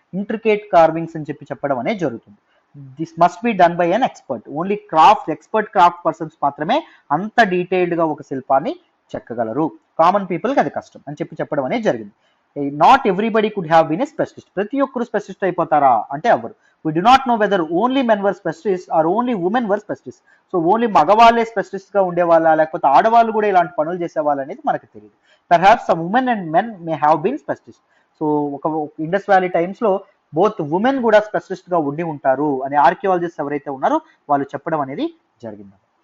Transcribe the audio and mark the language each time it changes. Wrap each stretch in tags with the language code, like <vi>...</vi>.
<te>Intricate carvings అని చెప్పడం అనేది జరుగుతుంది.</te> <en>This must be done by an expert.</en> <te>Only expert craft persons మాత్రమే అంత డీటెయిల్డ్ గా ఒక శిల్పాన్ని చెక్కగలరు. కామన్ పీపుల్ కి అది కష్టం అని చెప్పడం అనేది జరిగింది.</te> <en>Not everybody could have been a specialist.</en> <te>ప్రతి ఒక్కరు స్పెషలిస్ట్ అయిపోతారా అంటే అవ్వరు.</te> <en>We do not know whether only men were specialists or only women were specialists.</en> <te>So only మగవాళ్ళే specialist గా ఉండేవాళ్ళ, లేకపోతే ఆడవాళ్ళు కూడా ఇలాంటి పనులు చేసేవాళ్ళు అనేది మనకు తెలియదు.</te> <en>Perhaps some women and men may have been specialist.</en> <te>So ఒక ఇండస్ వ్యాలీ టైమ్స్ లో బోత్ ఉమెన్ కూడా స్పెషలిస్ట్ గా ఉండి ఉంటారు అని ఆర్కియాలజిస్ట్ ఎవరైతే ఉన్నారో వాళ్ళు చెప్పడం అనేది జరిగింది.</te>